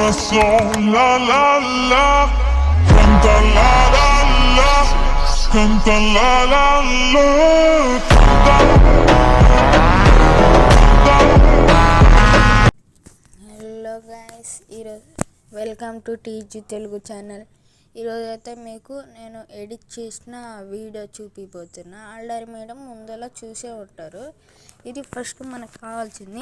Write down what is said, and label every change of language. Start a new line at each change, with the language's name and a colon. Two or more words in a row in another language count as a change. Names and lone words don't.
Spanish: corazón, la la la, canta la la la, canta la la la,
English: hello guys, ఈరోజు welcome to TG Telugu channel.
Telugu: ఈరోజు అయితే మీకు నేను ఎడిట్ చేసిన వీడియో చూపిపోతున్నా.
English: already madam
Telugu: ముందలా చూసే ఉంటారు. ఇది ఫస్ట్ మనకు కావాల్సింది.